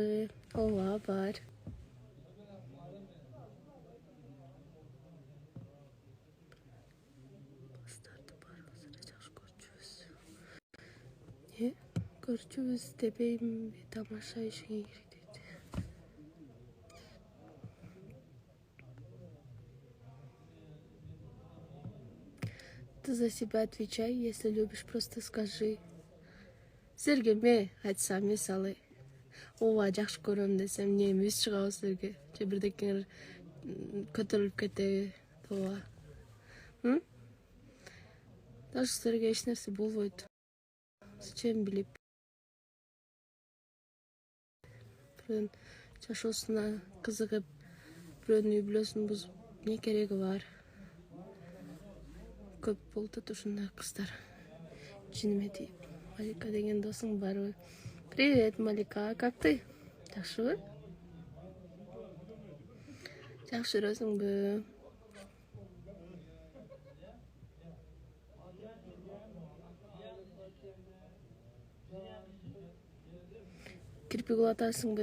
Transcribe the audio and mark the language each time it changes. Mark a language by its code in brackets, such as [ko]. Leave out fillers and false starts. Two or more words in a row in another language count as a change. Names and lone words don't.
[ky] Ооба, бар. Бастарды баарыбызды жакшы көрчүбүз. Көрчүбүз дебеймби, тамаша ишиңе кирик дейт. [ru] Ты за себя отвечай, если любишь, просто скажи. [ky] Силерге ме айтсам, мисалы, ооба жакшы көрөм десем, эмне эмес чыгабы силерге? Же бирдекеңер көтөрүлүп кетеби? Ооба. Даже силерге эч нерсе болбойт. Зачем билип? Бирөөнүн жашоосуна кызыгып, бирөөнүн үй бүлөсүн бузуп, эмне кереги бар? Көп болуп ушундай кыздар. Жиниме тиіп. Малика деген досуң барбы? [ru] Привет, Малика, как ты? [ky] Жакшыбы? Жакшы жүрөсүңбү? Кирпик улатасыңбы?